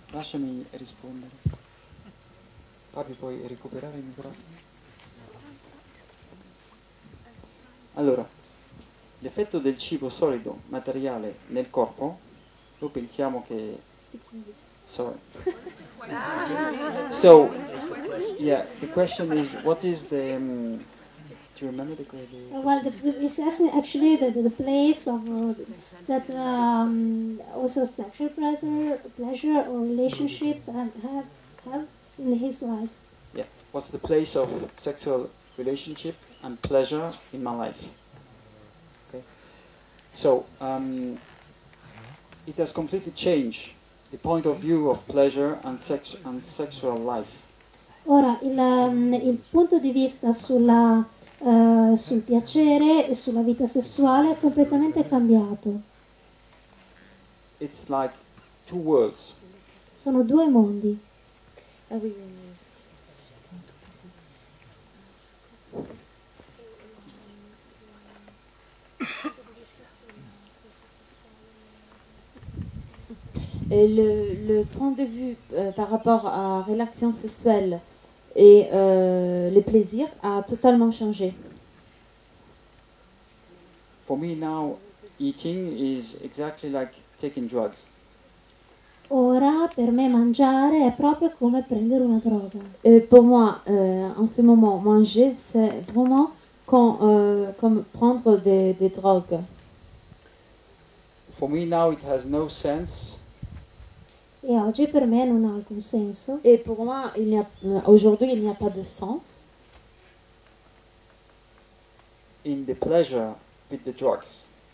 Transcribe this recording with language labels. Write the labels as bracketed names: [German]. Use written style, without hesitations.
[Italian] Lasciami rispondere. Papi, puoi recuperare il microfono? Allora, l'effetto del cibo solido, materiale, nel corpo, noi pensiamo che... [English] Sorry. So, yeah, the question is, what is the... do you remember the... Well, it's asking actually the place of that also sexual pleasure or relationships have in his life. Yeah, what's the place of sexual relationship and pleasure in my life? Okay, so it has completely changed the point of view of pleasure and sexual life. [Italian] Ora, il punto di vista sul piacere e sulla vita sessuale è completamente cambiato. [English] It's like two worlds. [Italian] Sono due mondi. [French] Ah oui, le point de vue par rapport à relations sexuelles et le plaisir a totalement changé. [English] For me now, eating is exactly like taking drugs. [Italian] Ora per me mangiare è proprio come prendere una droga. [French] Pour moi, en ce moment, manger, c'est vraiment comme prendre des drogues. [English] For me now, it has no sense [Italian] E oggi per me non ha alcun senso. [French] Et pour moi, aujourd'hui, il n'y a pas de sens [English] in the pleasure with the drugs.